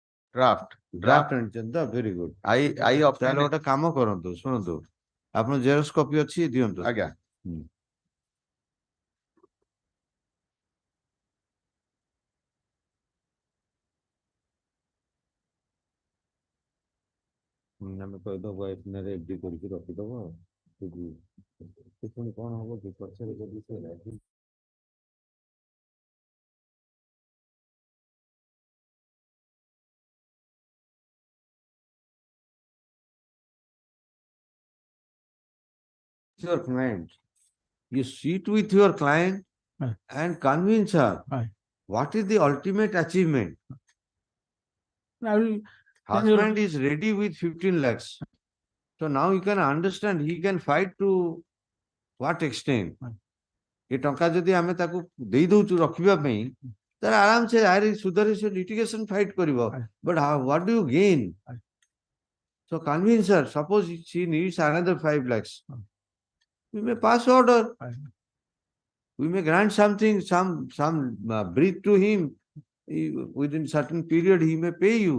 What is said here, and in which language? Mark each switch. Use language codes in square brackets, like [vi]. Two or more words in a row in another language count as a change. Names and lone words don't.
[en] Draft. [or] Draft ଆଣିଛନ୍ତି ତ [en] very good. I [or] ତାହେଲେ [en] obtained. [or] ଗୋଟେ କାମ କରନ୍ତୁ ଶୁଣନ୍ତୁ ଆପଣ ଜେରକ୍ସ କପି ଅଛି ଦିଅନ୍ତୁ। ଆଜ୍ଞା। ଆମେ କହିଦବ ଏଥିରେ ଏଫଡି କରିକି ରଖିଦବ ସେ ପୁଣି କଣ ହବ କି ପଛରେ ଯଦି ସେ ରାଜି [en] your client. You sit with your client Right. and convince her Right. what is the ultimate achievement. I will. Husband is ready with 15 lakhs. So now you can understand he can fight to what extent. Right. [or] ଏ ଟଙ୍କା ଯଦି ଆମେ ତାକୁ ଦେଇ ଦଉଛୁ ରଖିବା ପାଇଁ ତାହେଲେ ଆରାମ ସେ ଆରେ ସୁଧରେ ସେ litigation fight କରିବ. [en] Right. But what do you gain? Right. So convince her. Suppose she needs another 5 lakhs. Right. We may pass order. Right. We may grant something, some breath to him. Within certain period, he may pay you.